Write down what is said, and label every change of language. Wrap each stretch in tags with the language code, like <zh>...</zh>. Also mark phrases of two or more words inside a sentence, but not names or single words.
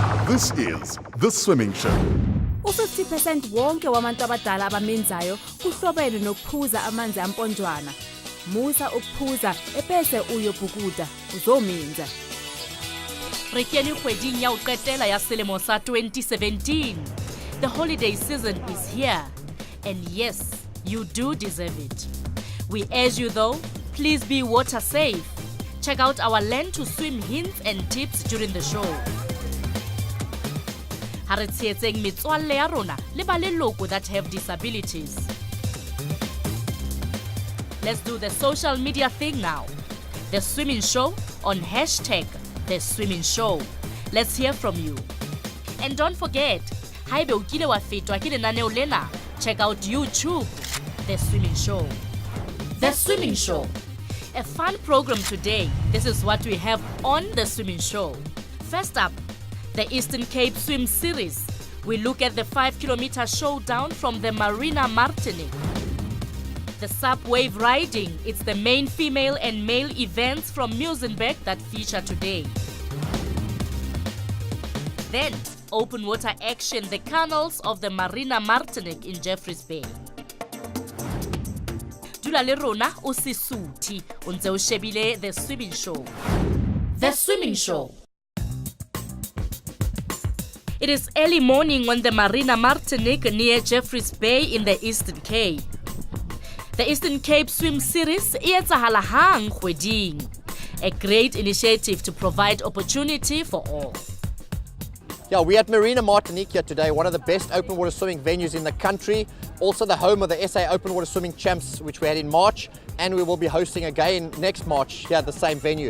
<en>This is The Swimming Show.</en> <zu>U50% wonke wabantu abadala abamenzayo kuhlobene nokuphuza amanzi amponjwana. Musa ukuphuza ebese uyobhukuda uzominza.</zu> <st>Re kene kgweding ya ho qetela ya selemo sa 2017.</st> <en>The holiday season is here. And yes, you do deserve it. We urge you though, please be water safe. Check out our learn to swim hints and tips during the show.</en> <st>Ha re tshehetseng metswalle ya rona le ba leloko</st> <en>that have disabilities. Let's do the social media thing now. The Swimming Show on #The Swimming Show. Let's hear from you. And don't forget,</en> <st>haebe o kile wa fetwa ke lenaneo lena,</st> <en>check out YouTube, The Swimming Show. The Swimming Show. A fun program today. This is what we have on The Swimming Show. First up, the Eastern Cape Swim Series. We look at the 5-kilometer showdown from the Marina Martinique. The SUP Wave Riding. It's the main female and male events from Muzienburg that feature today. Then, open water action, the canals of the Marina Martinique in Jeffreys Bay.</en> <st>Dula le rona o Sisuthi, o ntse o shebile The Swimming Show.</st> <en>The Swimming Show. It is early morning on the Marina Martinique near Jeffreys Bay in the Eastern Cape.</en> <st>The Eastern Cape Swim Series e etsahala hang kgweding.</st> <en>A great initiative to provide opportunity for all. Yeah, we're at Marina Martinique here today, one of the best open water swimming venues in the country. Also the home of the SA Open Water Swimming Champs, which we had in March, and we will be hosting again next March here at the same venue.</en>